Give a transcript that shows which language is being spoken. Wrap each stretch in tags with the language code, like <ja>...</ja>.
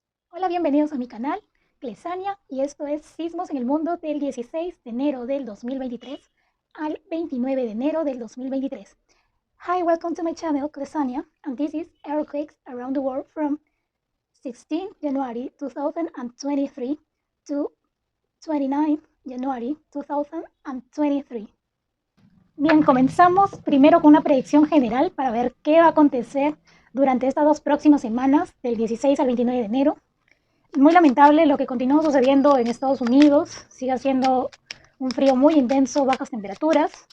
<es>Hola, bienvenidos a mi canal, Clesania, y esto es Sismos en el Mundo del 16 de enero del 2023 al 29 de enero del 2023.</es> <en>Hi, welcome to my channel, Clesania, and this is earthquakes around the world from 16 January 2023 to 29 January 2023.</en> <es>Bien, comenzamos primero con una predicción general para ver qué va a acontecer durante estas dos próximas semanas, del 16 al 29 de enero. Muy lamentable lo que continúa sucediendo en Estados Unidos. Sigue haciendo un frío muy intenso, bajas temperaturas.</es>